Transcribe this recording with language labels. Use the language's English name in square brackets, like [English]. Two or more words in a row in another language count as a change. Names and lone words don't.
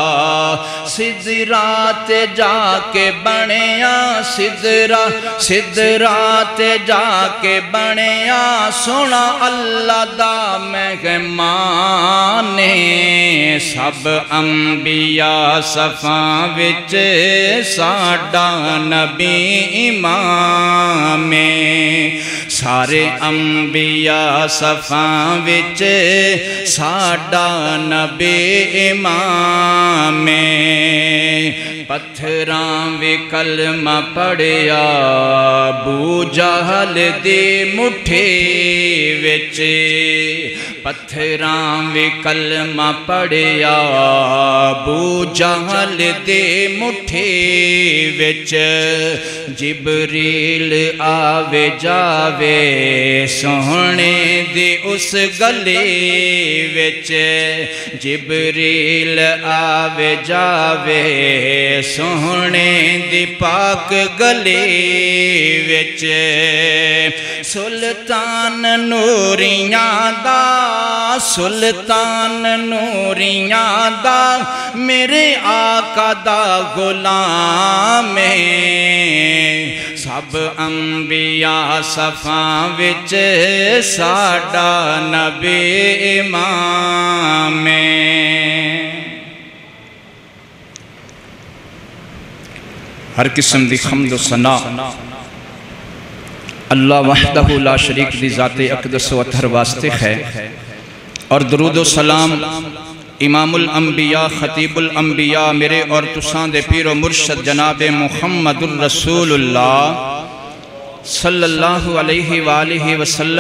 [Punjabi] سدرات جا کے بنیا سدرات جا کے بنیا سونا اللہ دا مہمان سب انبیاء صفاں وچ ساڈا نبی امام سارے انبیاء صفاں وچ ساڈا نبی امام پتھراں وی کلمہ پڑھیا ابو جہل دی مٹھی وچ پتھراں وی کلمہ پڑھیا ابو جہل دی مٹھی وچ جبریل آوے جاوے سونے دی اس گلی وچ جبریل آوے جاوے سونے دی پاک گلی وچ سلطان نوریاں دا میرے آقا دا غلام سب انبیاء صفاں وچ ساڈا نبی امام ہر قسم دی حمد و ثنا [Arabic] اللہ وحدہ لا شریک [Punjabi] دی ذات اقدس و اطہر واسطے ہے اور درود و سلام امام الانبیاء خطیب الانبیاء میرے اور تساں دے پیر و مرشد جناب محمد الرسول اللہ [Arabic] صلی اللہ علیہ وآلہ وسلم